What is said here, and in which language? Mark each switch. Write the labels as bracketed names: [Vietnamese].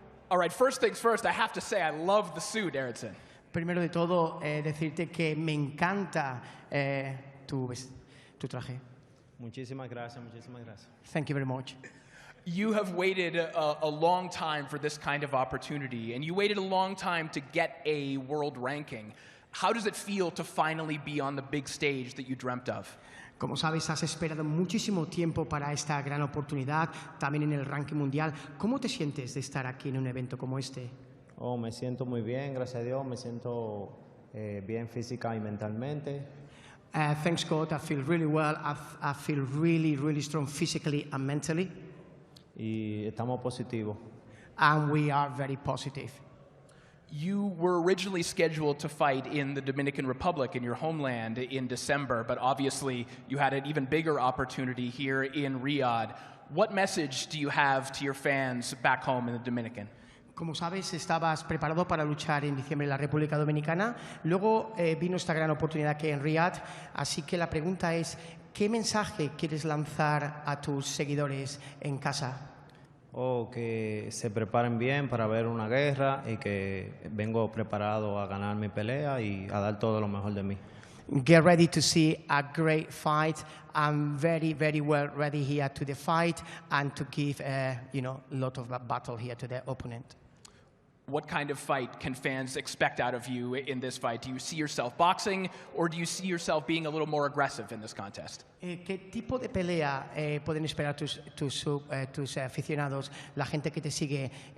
[English] All right, first things first, I have to say I love the suit, Eridson. [Spanish] Primero de todo, decirte que me encanta tu traje. Muchísimas gracias, muchísimas gracias. [English] Thank you very much. You have waited a long time for this kind of opportunity, and you waited a long time to get a world ranking. How does it feel to finally be on the big stage that you dreamt of? [Spanish] Como sabes, has esperado muchísimo tiempo para esta gran oportunidad, también en el ranking mundial. ¿Cómo te sientes de estar aquí en un evento como este? Oh, me siento muy bien, gracias a Dios. Me siento bien física y mentalmente. [English] Thanks God, I feel really well. I feel really, really strong physically and mentally. [Spanish] Y estamos positivos. [English] And we are very positive. You were originally scheduled to fight in the Dominican Republic, in your homeland, in December, but obviously you had an even bigger opportunity here in Riyadh. What message do you have to your fans back home in the Dominican? [Spanish] Como sabes, estabas preparado para luchar en diciembre en la República Dominicana. Luego vino esta gran oportunidad aquí en Riyadh. Así que la pregunta es, ¿qué mensaje quieres lanzar a tus seguidores en casa? Que se preparen bien para ver una guerra y que vengo preparado a ganar mi pelea y a dar todo lo mejor de mí. [English] Get ready to see a great fight. I'm very, very well ready here to the fight and to give a lot of battle here to the opponent. What kind of fight can fans expect out of you in this fight? Do you see yourself boxing, or do you see yourself being a little more aggressive in this contest? [Spanish] ¿Qué tipo de pelea pueden esperar tus aficionados, la gente que te sigue?